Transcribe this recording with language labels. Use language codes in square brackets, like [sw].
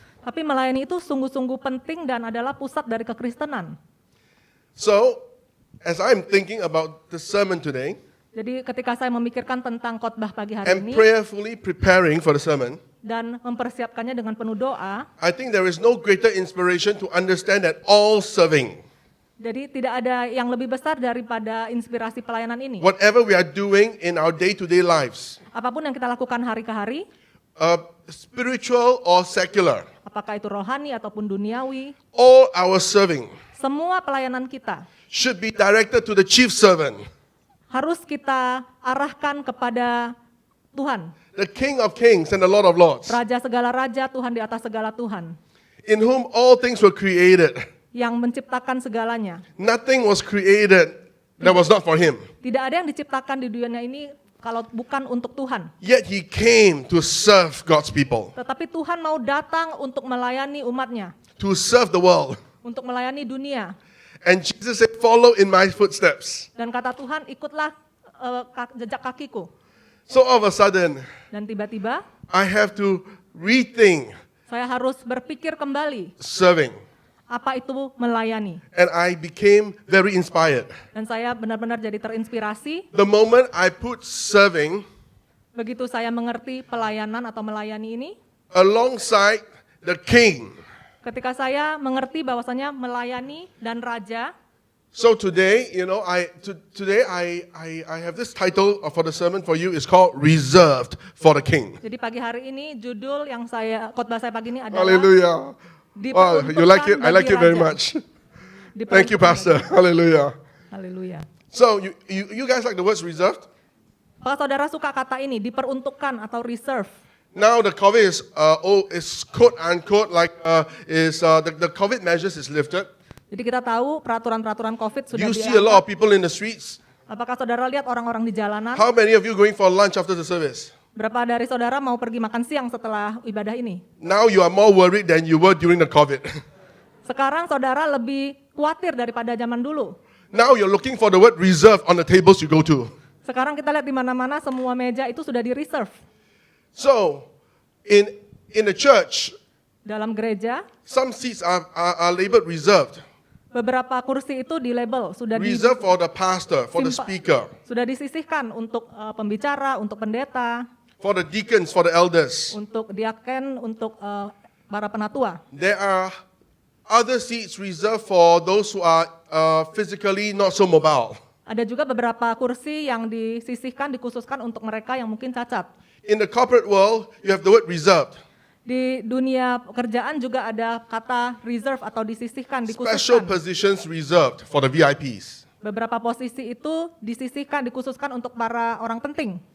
[id] Tapi melayani itu sungguh-sungguh penting dan adalah pusat dari kekristenan. [en] So, as I'm thinking about the sermon today, [id] Jadi ketika saya memikirkan tentang khotbah pagi hari [en] and [id] ini [en] prayerfully preparing for the sermon, [id] dan mempersiapkannya dengan penuh doa, [en] I think there is no greater inspiration to understand that all serving, [id] jadi tidak ada yang lebih besar daripada inspirasi pelayanan ini. [en] whatever we are doing in our day-to-day lives, [id] Apapun yang kita lakukan hari ke hari, [en] spiritual or secular, [id] apakah itu rohani ataupun duniawi, [en] all our serving [id] semua pelayanan kita [en] should be directed to the chief servant, [id] harus kita arahkan kepada Tuhan, [en] the King of Kings and the Lord of Lords, [id] Raja segala raja, Tuhan di atas segala Tuhan, [en] in whom all things were created. [id] yang menciptakan segalanya. [en] Nothing was created that was not for him. [id] Tidak ada yang diciptakan di dunia ini kalau bukan untuk Tuhan. [en] Yet he came to serve God's people, [id] Tetapi Tuhan mau datang untuk melayani umatnya, [en] to serve the world. [id] untuk melayani dunia. [en] And Jesus said, follow in my footsteps. [id] Dan kata Tuhan, ikutlah jejak kakiku. [en] So all of a sudden, [id] Dan tiba-tiba [en] I have to rethink [id] saya harus berpikir kembali, [en] serving. [id] apa itu melayani. [en] And I became very inspired. [id] Dan saya benar-benar jadi terinspirasi [en] The moment I put serving [id] begitu saya mengerti pelayanan atau melayani ini. [en] alongside the king. [id] Ketika saya mengerti bahwasanya melayani dan raja. [en] So today, I have this title for the sermon for you. It's called Reserved for the King. [id] Jadi pagi hari ini judul yang khotbah saya pagi ini adalah [en] Hallelujah. Wow, you like it? I like it very much. Thank you, Pastor. Hallelujah. [id] Haleluya. [en] So you guys like the words reserved? [id] Apakah saudara suka kata ini, diperuntukkan atau reserve? [en] Now the COVID is quote unquote the COVID measures is lifted. [id] Jadi kita tahu peraturan-peraturan COVID [en] Do [id] sudah [en] you see a lot of [id] diangkat. [en] people in the streets? [id] Apakah saudara lihat orang-orang di jalanan? [en] How many of you going for lunch after the service? [id] Berapa dari saudara mau pergi makan siang setelah ibadah ini? [en] Now you are more worried than you were during the COVID. [id] Sekarang saudara lebih khawatir daripada zaman dulu. [en] Now you're looking for the word reserve on the tables you go to. [id] Sekarang kita lihat di mana-mana semua meja itu sudah di-reserve. [en] So in the church, [id] Dalam gereja, [en] some seats are labeled reserved. [id] beberapa kursi itu di-label, [en] Reserved for the pastor, for the speaker, [id] sudah disisihkan untuk pembicara, untuk pendeta, [en] for the deacons, for the elders. [id] untuk diaken, untuk para penatua. [en] There are other seats reserved for those who are physically not so mobile. [id] Ada juga beberapa kursi yang disisihkan, dikhususkan untuk mereka yang mungkin cacat. [en] In the corporate world, you have the word reserved. [id] Di dunia pekerjaan juga ada kata reserve atau disisihkan, [en] Special [id] dikhususkan. [en] positions reserved for the VIPs. [id] Beberapa posisi itu disisihkan, dikhususkan untuk para orang penting.